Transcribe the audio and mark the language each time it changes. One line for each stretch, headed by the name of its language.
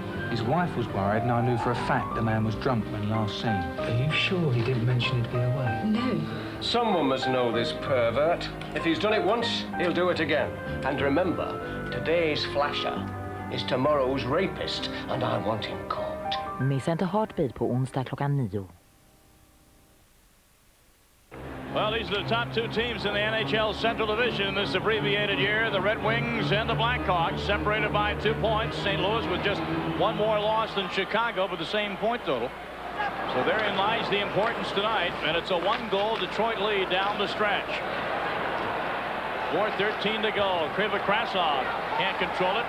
English: His wife was worried, and I knew for a fact the man was drunk when last seen. Are you sure he didn't mention he'd be away? No. Someone must know this pervert. If he's done it once, he'll do it again. And remember, today's flasher is tomorrow's rapist, and I want him caught.
Swedish: Missa inte Heartbeat på onsdag klockan 9.
English: Well, these are the top 2 teams in the NHL Central Division this abbreviated year. The Red Wings and the Blackhawks separated by 2 points. St. Louis with just 1 more loss than Chicago, but the same point total. So therein lies the importance tonight, and it's a 1-goal Detroit lead down the stretch. 4:13 to go. Krivokrasov Can't control it.